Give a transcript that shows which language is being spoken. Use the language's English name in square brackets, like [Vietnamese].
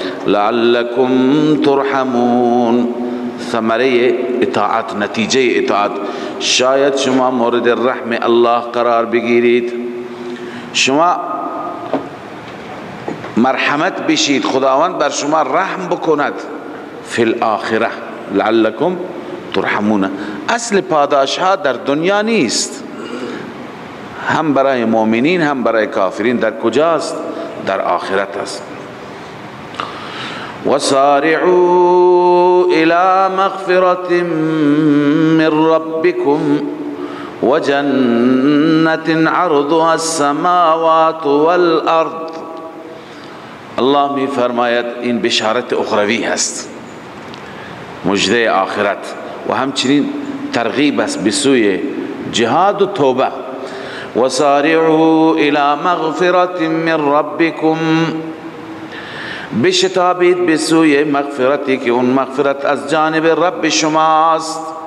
[Arabic] لعلکم ترحمون، [Persian] ثمره اطاعت، نتیجه اطاعت، شاید شما مورد رحم الله قرار بگیرید، شما مرحمت بشید، خداوند بر شما رحم بکند [Arabic] فی الاخره. لعلکم ترحمون. [Persian] اصل پاداش ها در دنیا نیست، هم برای مؤمنین هم برای کافرین. در کجاست؟ در آخرت است. [Arabic] وسارعوا الى مغفرة من ربكم وجنة عرضها السماوات والارض. [Persian] الله می فرماید این بشارت اخروی هست، مجده آخرت، و همچنین ترغیب است به سوی جهاد و توبه. [Arabic] وسارعوا الى مغفرة من ربكم، [Persian] بشتابید به سوی مغفرتی که اون مغفرت از جانب رب شماست.